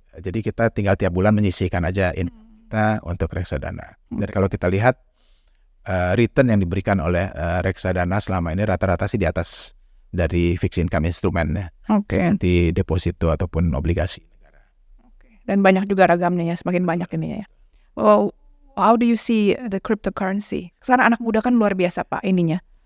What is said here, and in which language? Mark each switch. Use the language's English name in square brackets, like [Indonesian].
[Indonesian] Jadi kita tinggal tiap bulan menyisihkan aja kita untuk reksadana. Dan kalau kita lihat return yang diberikan oleh reksadana selama ini rata-rata sih di atas dari fixed income instrumen ya. Seperti deposito ataupun obligasi negara. Dan banyak juga ragamnya ya, semakin banyak ini ya. [English] How do you see the cryptocurrency? [Indonesian] Karena anak muda kan luar biasa Pak ininya.